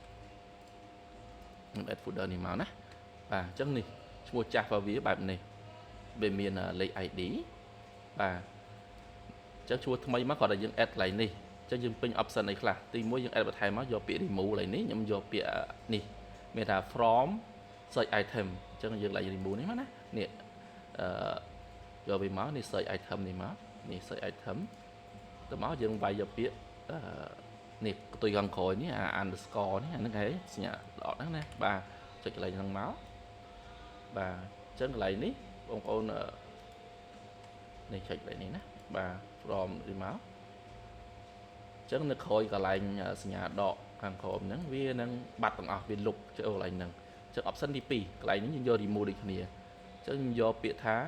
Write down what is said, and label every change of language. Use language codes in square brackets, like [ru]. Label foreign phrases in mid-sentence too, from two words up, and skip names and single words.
[km] ខ្ញុំ add folder នេះមកណាបាទអញ្ចឹងនេះឈ្មោះចាស់របស់វាបែបនេះវាមានលេខ ID បាទអញ្ចឹងឈ្មោះថ្មីមកគាត់តែយើង add កន្លែងនេះអញ្ចឹងយើងពេញ option អីខ្លះទី1យើង add បន្ថែមមកយក ពាក្យ remove កន្លែងនេះខ្ញុំយកពាក្យនេះមានថា [en] from search item [km] អញ្ចឹងយើងឡើង remove នេះមកណានេះយកវាមកនេះ [en] search item [km] នេះ មកនេះ [en] search item [km] ទៅមកយើងវាយយកពាក្យនេះផ្ទុយខាងក្រោយនេះunderscore នេះអាហ្នឹងហ៎សញ្ញាដកហ្នឹងណាបាទចុចកន្លែងហ្នឹងមកបាទអញ្ចឹងកន្លែងនេះបងប្អូននេះចុចកន្លែងនេះណាបាទ from នេះមកអញ្ចឹងនៅក្រោយកន្លែងសញ្ញាដកខាងក្រោមហ្នឹងវានឹងបាត់ទាំងអស់វាលុបចូលកន្លែងហ្នឹងអញ្ចឹង option ទី2កន្លែងនេះយើងយក remove ដូចគ្នាអញ្ចឹងខ្ញុំយកពាក្យថា